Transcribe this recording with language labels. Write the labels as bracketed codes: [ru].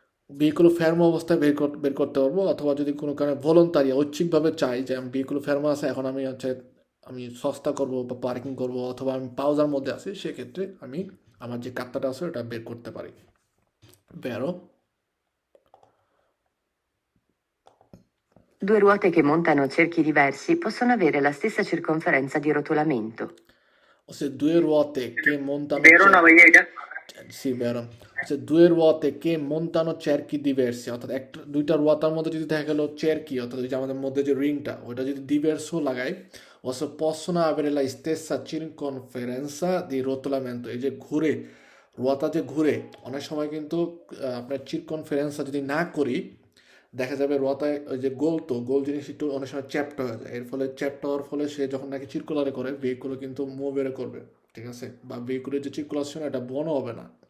[bn] Vehicle ফেরমো অবস্থায় বের করতে পারবো, অথবা যদি কোনো কারণে ভলন্তারি ঐচ্ছিকভাবে চাই যে আমি ভেহিকল ফেরমো আছে, এখন আমি হচ্ছে আমি সস্তা করব বা পার্কিং করব, অথবা আমি পাউজার মধ্যে আছি, সেক্ষেত্রে আমি আমার যে কার্তাটা আছে ওটা বের করতে পারি। [it] Vero? Due ruote che montano cerchi diversi possono avere la stessa circonferenza di rotolamento. Se due ruote che montano [bn] বেরো না ভাইয়া এটা। [it] sì, vero. Se due ruote che montano cerchi diversi, [bn] অর্থাৎ দুইটা রুয়াতার মধ্যে যদি দেখা গেল cerchi, অর্থাৎ ওই যে আমাদের মধ্যে যে রিংটা ওইটা যদি diverso লাগাই, [it] o se possono avere la stessa circonferenza di rotolamento, [bn] এই যে ঘুরে রুয়াতা যে ঘুরে, অনেক সময় কিন্তু আপনার চিরকনফারেন্সটা যদি না করি, দেখা যাবে রোয়াতায় ওই যে গোল, তো গোল জিনিস একটু অনেক সময় চ্যাপ্ট হয়ে যায়, এর ফলে চ্যাপ্ট হওয়ার ফলে সে যখন নাকি চিরকুলারে করে ভেহিকুলো কিন্তু মুভের করবে, ঠিক আছে, বা ভেহিকুলের যে চিরকুলেশন এটা বনও হবে না।